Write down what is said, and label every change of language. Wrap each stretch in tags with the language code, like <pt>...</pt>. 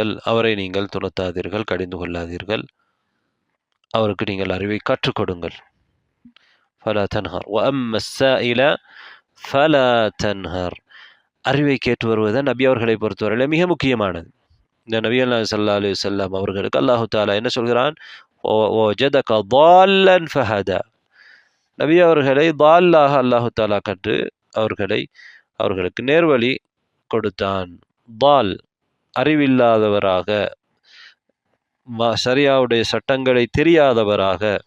<ta>அவரை நீங்கள் துரத்தாதீர்கள், கடிந்து கொள்ளாதீர்கள். அவருக்கு நீங்கள் அறிவை கற்றுக் கொடுங்கள்.</ta> <ar>ஃபலா தன்ஹர் வஅம்ம ஸாயில ஃபலா தன்ஹர்.</ar> <ta>அறிவை கேட்டு வருவது நபி அவர்களை பொறுத்தவரையில் மிக முக்கியமானது. இந்த நபி ஸல்லல்லாஹு அலைஹி வஸல்லம் அவர்களுக்கு அல்லாஹு தஆலா என்ன சொல்கிறான்?</ta> <ar>வஜதக ضالًا فهدى.</ar> <ta>நபி அவர்களை ضالாக அல்லாஹு தஆலா கண்டு அவர்களுக்கு நேர்வழி கொடுத்தான். ضال அறிவில்லாதவராக, சரியாவுடைய சட்டங்களை தெரியாதவராக.</ta>